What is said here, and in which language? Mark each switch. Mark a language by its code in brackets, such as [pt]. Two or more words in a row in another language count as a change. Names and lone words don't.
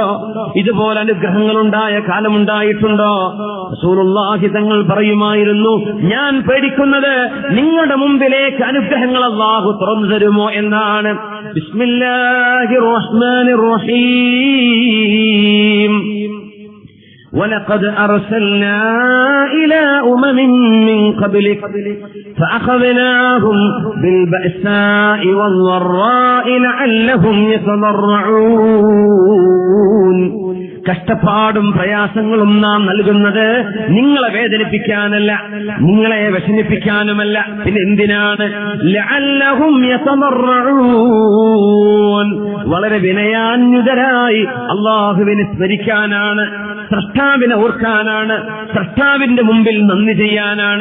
[ml] ഇതുപോലെ അനുഗ്രഹങ്ങളുണ്ടായ കാലമുണ്ടായിട്ടുണ്ടോ? റസൂലുള്ളാഹി തങ്ങൾ പറയുമായിരുന്നു, ഞാൻ പേടിക്കുന്നത് നിങ്ങളുടെ മുമ്പിലേക്ക് അനുഗ്രഹങ്ങൾ അല്ലാഹു തുറന്നു തരുമോ എന്നാണ്. [ar] بسم الله الرحمن الرحيم. ولقد أرسلنا إلى أمم من قبلك فأخذناهم بالبأساء والضراء لعلهم يتضرعون. [ml] കഷ്ടപ്പാടും പ്രയാസങ്ങളും നാം നൽകുന്നത് നിങ്ങളെ വേദനിപ്പിക്കാനല്ല, നിങ്ങളെ വിഷമിപ്പിക്കാനുമല്ല. പിന്നെ എന്തിനാണ്? [ar] لعلهم يتضرعون. [ml] വളരെ വിനയാന്വിതരായി അല്ലാഹുവിനെ സ്മരിക്കാനാണ്, സ്രഷ്ടാവിനെ ഓർക്കാനാണ്, സ്രഷ്ടാവിന്റെ മുമ്പിൽ നന്ദി ചെയ്യാനാണ്.